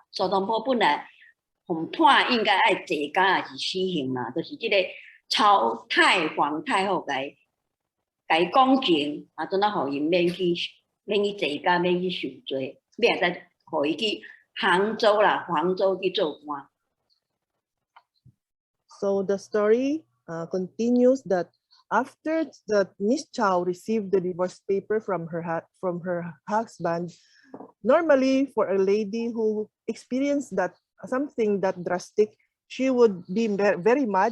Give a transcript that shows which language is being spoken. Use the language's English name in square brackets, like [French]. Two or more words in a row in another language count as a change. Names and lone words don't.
[Min Nan Chinese] 苏东坡本来红判应该爱坐监，也是死刑嘛，就是这个曹太皇太后甲伊讲情，阵啊，互伊免去坐监，免去受罪，尾啊再互伊去杭州去做官。 [English] So the story continues that after Miss Chao received the divorce paper from her husband, normally for a lady who experienced something that drastic, she would be very mad.